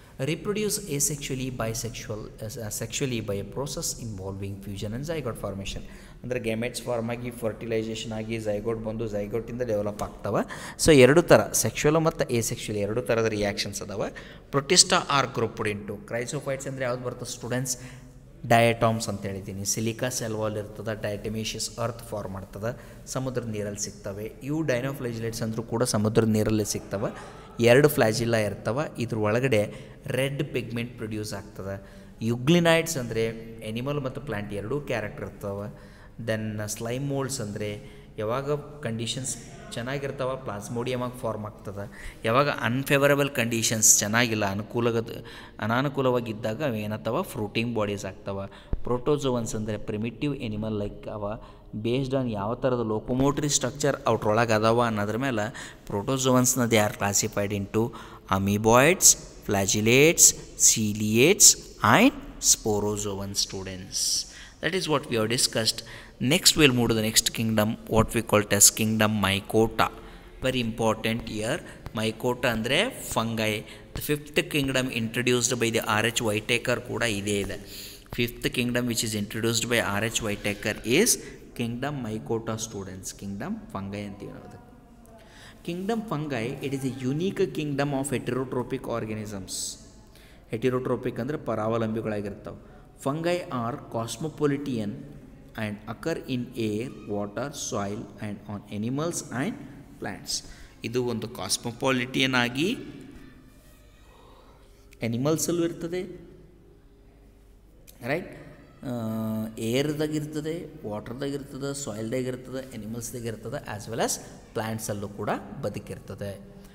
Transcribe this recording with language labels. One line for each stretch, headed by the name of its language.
English: Reproduce asexually, sexually by a process involving fusion and zygote formation.
Kannada: ಅಂದರೆ gametes form ಆಗಿ fertilisation ಆಗಿ zygote ಬಂದು ಝೈಗೋಟಿಂದ develop ಆಗ್ತವೆ. So 2 ಥರ, ಸೆಕ್ಷುವಲ್ ಮತ್ತು ಎಸೆಕ್ಷುವಲ್ 2 ಥರದ ರಿಯಾಕ್ಷನ್ಸ್ ಅದಾವೆ.
English: protista are grouped into chrysophytes
Kannada: ಅಂದರೆ ಯಾವ್ದು ಬರ್ತದೆ ಸ್ಟೂಡೆಂಟ್ಸ್, ಡಯಟಾಮ್ಸ್ ಅಂತ ಹೇಳಿದ್ದೀನಿ. ಸಿಲಿಕಾ ಸೆಲ್ ವಾಲ್ ಇರ್ತದೆ, ಡಯಟಮಿಷಿಯಸ್ ಅರ್ತ್ ಫಾರ್ಮ್ ಮಾಡ್ತದೆ, ಸಮುದ್ರದ ನೀರಲ್ಲಿ ಸಿಗ್ತವೆ. ಇವು ಡೈನೋಫ್ಲಾಜಿಲೇಟ್ಸ್ ಅಂದರೂ ಕೂಡ ಸಮುದ್ರದ ನೀರಲ್ಲಿ ಸಿಗ್ತವೆ. 2 ಫ್ಲಾಜಿಲ್ಲಾ ಇರ್ತವೆ. ಇದ್ರ ಒಳಗಡೆ ರೆಡ್ ಪಿಗ್ಮೆಂಟ್ ಪ್ರೊಡ್ಯೂಸ್ ಆಗ್ತದೆ. ಯುಗ್ಲಿನೈಡ್ಸ್ ಅಂದರೆ ಎನಿಮಲ್ ಮತ್ತು ಪ್ಲ್ಯಾಂಟ್ 2 ಕ್ಯಾರೆಕ್ಟರ್ ಇರ್ತವೆ. ದೆನ್ ಸ್ಲೈಮ್ ಮೋಲ್ಡ್ಸ್ ಅಂದರೆ ಯಾವಾಗ ಕಂಡೀಷನ್ಸ್ ಚೆನ್ನಾಗಿರ್ತಾವೆ ಪ್ಲಾಸ್ಮೋಡಿಯಮಾಗಿ ಫಾರ್ಮ್ ಆಗ್ತದೆ, ಯಾವಾಗ ಅನ್ಫೇವರಬಲ್ ಕಂಡೀಷನ್ಸ್ ಚೆನ್ನಾಗಿಲ್ಲ ಅನಾನುಕೂಲವಾಗಿದ್ದಾಗ ಏನತ್ತವ ಫ್ರೂಟಿಂಗ್ ಬಾಡೀಸ್ ಆಗ್ತವೆ. ಪ್ರೋಟೋಜೋವನ್ಸ್ ಅಂದರೆ ಪ್ರಿಮಿಟಿವ್ ಎನಿಮಲ್ ಲೈಕ್ ಅವ, ಬೇಸ್ಡ್ ಆನ್ ಯಾವ ಥರದ ಲೋಕೋಮೋಟ್ರಿ ಸ್ಟ್ರಕ್ಚರ್ ಅವ್ರೊಳಗೆ ಅದಾವ ಅನ್ನೋದ್ರ ಮೇಲೆ ಪ್ರೋಟೋಜೋವನ್ಸ್ನ
English: They are classified into amoeboids, flagellates, ciliates and sporozoan students. That is what we have discussed. Next we will move to the next kingdom, what we call as kingdom Mycota. Very important here. Mycota ಅಂದರೆ fungi. The 5th kingdom introduced by the R.H.
Kannada: Whitaker ಕೂಡ ಇದೇ ಇದೆ.
English: 5th kingdom which is introduced by R.H. Whitaker is kingdom Mycota students.
Kannada: Kingdom fungi ಅಂತೀವಿ ನಾವು.
English: Kingdom fungi, it is a unique kingdom of heterotrophic organisms.
Kannada: Heterotrophic ಅಂದರೆ ಪರಾವಲಂಬಿಗಳಾಗಿರ್ತಾವೆ.
English: Fungi are cosmopolitan and occur in air, water, soil and on animals and plants.
Kannada: ಇದು ಒಂದು ಕಾಸ್ಮೋಪಾಲಿಟಿಯನ್ ಆಗಿ ಎನಿಮಲ್ಸಲ್ಲೂ ಇರ್ತದೆ, right, ಏರ್ದಾಗಿರ್ತದೆ, ವಾಟರ್ದಾಗಿರ್ತದೆ, ಸಾಯಿಲ್ದಾಗಿರ್ತದೆ, ಎನಿಮಲ್ಸ್ದಾಗಿರ್ತದೆ,
English: as well as
Kannada: ಪ್ಲ್ಯಾಂಟ್ಸಲ್ಲೂ ಕೂಡ ಬದುಕಿರ್ತದೆ.